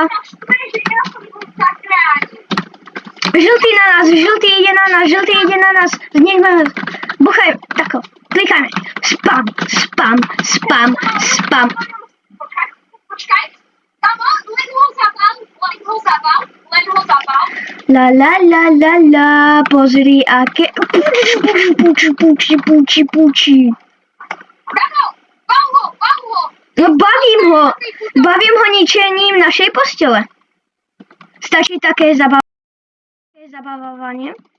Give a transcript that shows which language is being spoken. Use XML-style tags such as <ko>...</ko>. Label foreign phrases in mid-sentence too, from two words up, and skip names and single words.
<sk>Ja som bol tak rád. Žltý na nás, žltý ide na nás, žltý ide na nás. Nechme nás. Buchaj, tako, klikajme. Spam, spam, spam, spam. Počkaj. Tam len ho zabal. La la la la la, pozri aké... Puči. Bau ho. No bavím ho ničením našej postele. Stačí také zabavovanie.</sk>